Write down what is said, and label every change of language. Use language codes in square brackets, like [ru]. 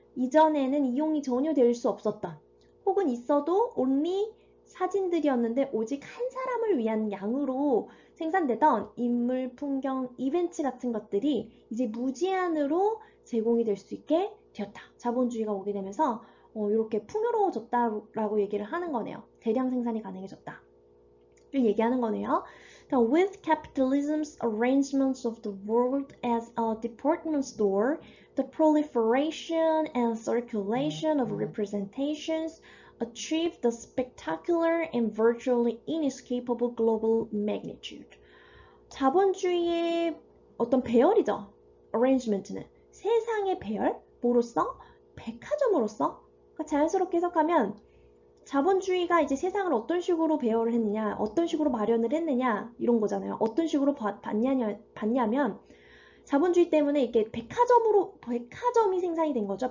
[ko] 이전에는 이용이 전혀 될 수 없었던 혹은 있어도 only 사진들이었는데 오직 한 사람을 위한 양으로 생산되던 인물, 풍경, 이벤트 같은 것들이 이제 무제한으로 제공이 될 수 있게 되었다. 자본주의가 오게 되면서 이렇게 풍요로워졌다라고 얘기를 하는 거네요. 대량 생산이 가능해졌다. 를 얘기하는 거네요. [en] With capitalism's arrangements of the world as a department store, the proliferation and circulation of representations achieved the spectacular and virtually inescapable global magnitude. [ko] 자본주의의 어떤 배열이죠. arrangement는 세상의 배열, 뭐로써? 백화점으로서. 그러니까 자연스럽게 해석하면 자본주의가 이제 세상을 어떤 식으로 배열을 했느냐, 어떤 식으로 마련을 했느냐 이런 거잖아요. 어떤 식으로 봤냐면 자본주의 때문에 이렇게 백화점이 생산이 된 거죠.